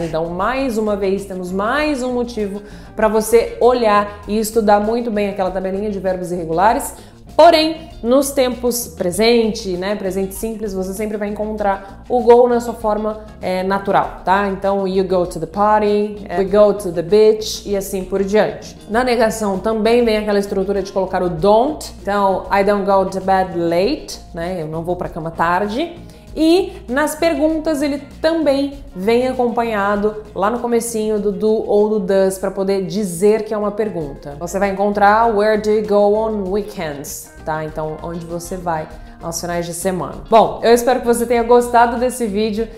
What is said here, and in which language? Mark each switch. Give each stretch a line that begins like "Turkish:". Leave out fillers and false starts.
Portuguese: Então, mais uma vez, temos mais um motivo para você olhar e estudar muito bem aquela tabelinha de verbos irregulares. Porém, nos tempos presente, né, presente simples, você sempre vai encontrar o go na sua forma natural, tá?
English: Então, you go to the party, we go to the beach
Portuguese: e assim por diante. Na negação também vem aquela estrutura de colocar o don't.
English: Então, I don't go to bed late, né?
Portuguese: Eu não vou pra cama tarde. E nas perguntas ele também vem acompanhado lá no comecinho do do ou do does para poder dizer que é uma pergunta. Você vai encontrar
English: where do you go on weekends, tá?
Portuguese: Então, onde você vai aos finais de semana. Bom, eu espero que você tenha gostado desse vídeo.